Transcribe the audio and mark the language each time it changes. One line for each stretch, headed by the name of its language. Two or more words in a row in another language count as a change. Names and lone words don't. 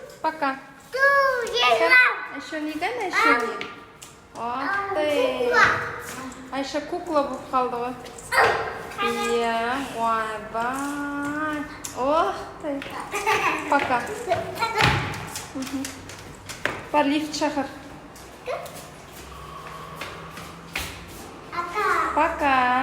Russian: Пока. Еще не дай, еще не. Ох ты. А еще кукла
Kazakh: болып қалды ғой. Иә, ойбай.
Russian: Ох ты. Пока.
Kazakh: Бар лифт шақыр.
Russian: Пока.